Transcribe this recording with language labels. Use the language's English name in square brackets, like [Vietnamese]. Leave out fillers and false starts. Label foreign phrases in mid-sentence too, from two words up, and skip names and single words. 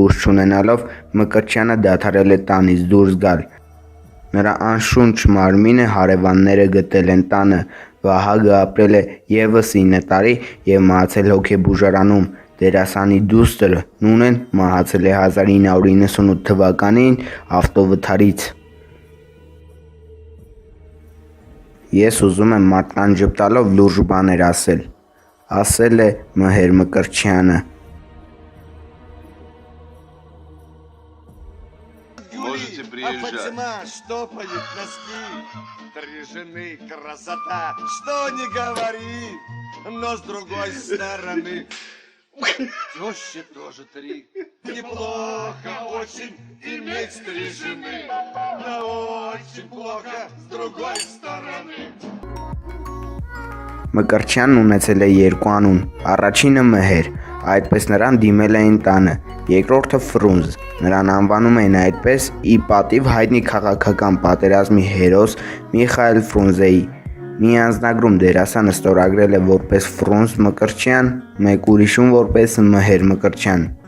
[Armenian] ուժ չունենալով Մկրտչյանը դադարել է տանից դուրս գալ։ Նրա անշունչ մարմինը հարևանները գտել են տանը, Վահագը ապրել է ևս 9 տարի և մահացել հոգեբուժարանում, դերասանի դուստրը Նունեն մահացել է 1998 թվականին ավտովթարից։ Ես ուզում եմ մարդկանց ժպտալով լուրջ բաներ ասել է Մհեր Մկրտչյանը։ [Russian] Можете А приезжать. Фатима штопает носки, 3 жены, красота, что не говори, но с другой стороны, теща тоже 3. Неплохо очень иметь 3 жены, но очень плохо с другой стороны. [Armenian] Մկրտչյանն ունեցել է 2 անուն, առաջինը Մհեր, այդպես նրան դիմել էին տանը, երկրորդը Ֆրունզ, նրան անվանում էին այդպես ի պատիվ հայտնի քաղաքական պատերազմի հերոս Միխայել Ֆրունզեի։ Մի անձնագրում դերասանը ստորագրել է որպես Ֆրունզ Մկրտչյան, մեկ ուրիշում որպես Մհեր Մկրտչյան։